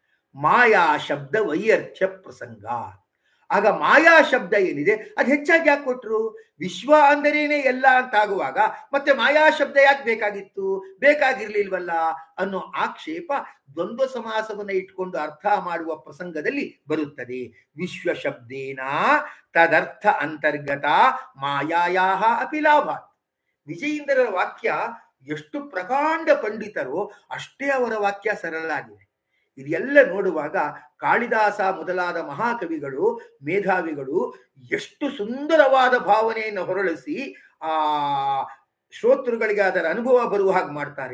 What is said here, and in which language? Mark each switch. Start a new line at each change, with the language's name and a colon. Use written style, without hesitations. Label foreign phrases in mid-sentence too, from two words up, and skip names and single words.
Sanskrit: ಮಾಯಾ ಶಬ್ದ ವೈಯರ್ಥ್ಯ ಪ್ರಸಂಗ.
Kannada: ಆಗ ಮಾಯಾ ಶಬ್ದ ಏನಿದೆ ಅದು ಹೆಚ್ಚಾಗಿ ಯಾಕೆ ಕೊಟ್ರು? ವಿಶ್ವ ಅಂದರೇನೆ ಎಲ್ಲ ಅಂತಾಗುವಾಗ ಮತ್ತೆ ಮಾಯಾ ಶಬ್ದ ಯಾಕೆ ಬೇಕಾಗಿತ್ತು? ಬೇಕಾಗಿರ್ಲಿಲ್ವಲ್ಲ ಅನ್ನೋ ಆಕ್ಷೇಪ ದ್ವಂದ್ವ ಸಮಾಸವನ್ನ ಇಟ್ಕೊಂಡು ಅರ್ಥ ಮಾಡುವ ಪ್ರಸಂಗದಲ್ಲಿ ಬರುತ್ತದೆ.
Sanskrit: ವಿಶ್ವ ಶಬ್ದೇನ ತದರ್ಥ ಅಂತರ್ಗತ ಮಾಯಾಯಾ ಅಪಿ ಲಾಭ.
Kannada: ವಿಜಯೀಂದ್ರರ ವಾಕ್ಯ ಎಷ್ಟು ಪ್ರಕಾಂಡ ಪಂಡಿತರೋ ಅಷ್ಟೇ ಅವರ ವಾಕ್ಯ ಸರಳ ಆಗಿದೆ. ಇದೆಲ್ಲ ನೋಡುವಾಗ ಕಾಳಿದಾಸ ಮೊದಲಾದ ಮಹಾಕವಿಗಳು, ಮೇಧಾವಿಗಳು ಎಷ್ಟು ಸುಂದರವಾದ ಭಾವನೆಯನ್ನು ಹೊರಳಿಸಿ ಆ ಶ್ರೋತೃಗಳಿಗೆ ಅದರ ಅನುಭವ ಬರುವ ಹಾಗೆ ಮಾಡ್ತಾರೆ.